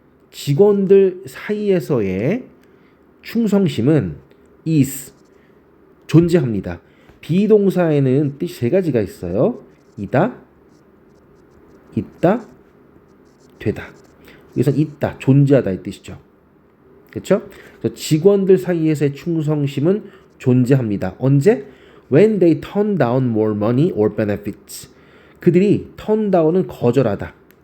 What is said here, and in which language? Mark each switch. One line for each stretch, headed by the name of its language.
Korean: 직원들 사이에서의 충성심은 is, 존재합니다. 비동사에는 뜻이 세 가지가 있어요. 이다, 있다, 되다. 여기서 있다, 존재하다 이 뜻이죠. 그렇죠? 직원들 사이에서의 충성심은 존재합니다. 언제?
English: When they turn down more money or benefits.
Korean: 그들이 turn down은 거절하다.